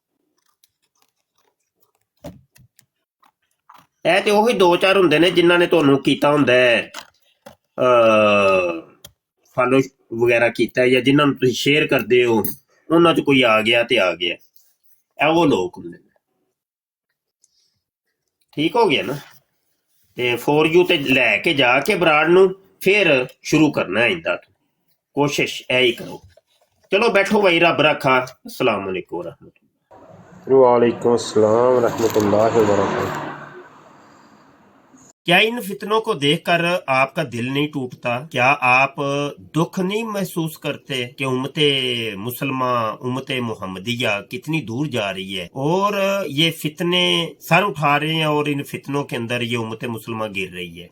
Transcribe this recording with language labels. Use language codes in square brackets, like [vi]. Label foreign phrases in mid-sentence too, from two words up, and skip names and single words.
[pa] ਇਹ ਤੇ ਉਹੀ 2-4 ਹੁੰਦੇ ਨੇ ਜਿਨ੍ਹਾਂ ਨੇ ਤੁਹਾਨੂੰ ਕੀਤਾ ਹੁੰਦਾ ਫਾਲੋ ਵਗੈਰਾ ਕੀਤਾ, ਜਾਂ ਜਿਨ੍ਹਾਂ ਨੂੰ ਤੁਸੀਂ ਸ਼ੇਅਰ ਕਰਦੇ ਹੋ, ਉਹਨਾਂ 'ਚ ਕੋਈ ਆ ਗਿਆ ਤੇ ਆ ਗਿਆ। ਇਹ ਉਹ ਲੋਕ ਹੁੰਦੇ ਨੇ। ਠੀਕ ਹੋ ਗਿਆ ਨਾ? ਤੇ 4U ਤੇ ਲੈ ਕੇ ਜਾ ਕੇ ਬਰਾੜ ਨੂੰ ਫਿਰ ਸ਼ੁਰੂ ਕਰਨਾ ਇੰਦਾ। ਕੋਸ਼ਿਸ਼ ਇਹ ਹੀ ਕਰੋ। ਚਲੋ ਬੈਠੋ ਭਾਈ, ਰੱਬ ਰੱਖਾ। [ar] السلام عليكم ورحمة الله. وعليكم السلام رحمة الله وبركاته. [hi] क्या इन फितनों को देखकर आपका दिल नहीं टूटता? क्या आप दुख नहीं महसूस करते कि उम्मते मुसलमान, उम्मते मुहम्मदिया कितनी दूर जा रही है और ये फितने सर उठा रहे हैं और इन फितनों के अंदर ये उम्मते मुसलमान गिर रही है।